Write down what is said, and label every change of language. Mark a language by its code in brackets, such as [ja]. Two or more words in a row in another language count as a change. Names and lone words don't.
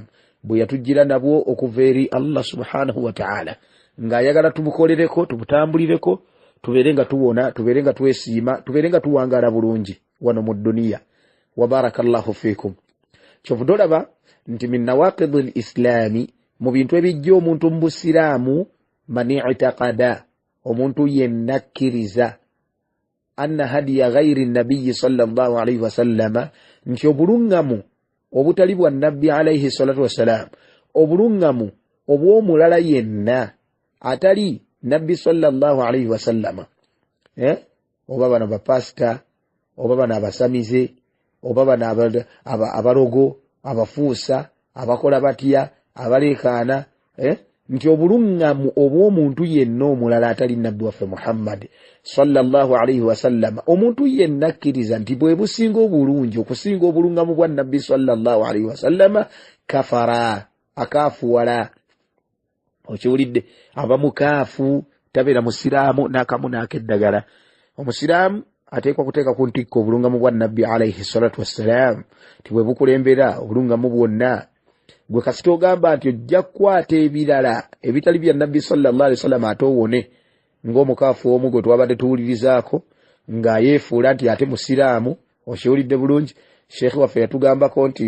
[lg] bwe yatujjira nabwo okuva eri [ar] الله سبحانه وتعالى [lg] ng'ayagala tubukolereko tubutambulireko tubeere nga tuwona tubeere nga twesiima tubeere nga tuwangaala bulungi wano mu dduniya wa [ar] بارك الله فيكم [lg] kyovudolaba nti [ar] من نواقض الإسلام [lg] mu bintu ebijja omuntu mu busiraamu [ar] من اعتقد [lg] omuntu yenna akkiriza [ar] أن هدي غير النبي صلى الله عليه وسلم [lg] nti obulungamu obutali bwa nabbi [ar] عليه الصلاة والسلام [lg] obulungamu obw'omulala yenna atali nabbi [ar] صلى الله عليه وسلم [lg] oba bano bapasita oba bano abasamize oba bano abarogo abafuusa abakola batya abaleekaana nti obulungamu obw'omuntu yenna omulala atali nabbi waffe Muhammad [ar] صلى الله عليه وسلم [lg] omuntu yenna akkiriza nti bwe businga obulungi okusinga obulungamu bwa nabbi [ar] صلى الله عليه وسلم [lg] kafara akaafuwala okiwulidde aba mukaafu tabeera musiraamu n'akamu n'akeddagala omusiraamu ateekwa kuteeka ku ntikko obulungamu bwa nabbi [ar] عليه الصلاة والسلام [lg] ti bwe bukulembera obulungamu bwonna gwe kasita ogamba nti ojja kukwata ebirala ebitali bya nabbi [ar] صلى الله عليه وسلم [lg] ate owone ng'omukaafu omu gwe twabadde tuwulirizaako ng'ayeefuula nti ate musiraamu okiwulidde bulungi Sheikh waffe yatugambako nti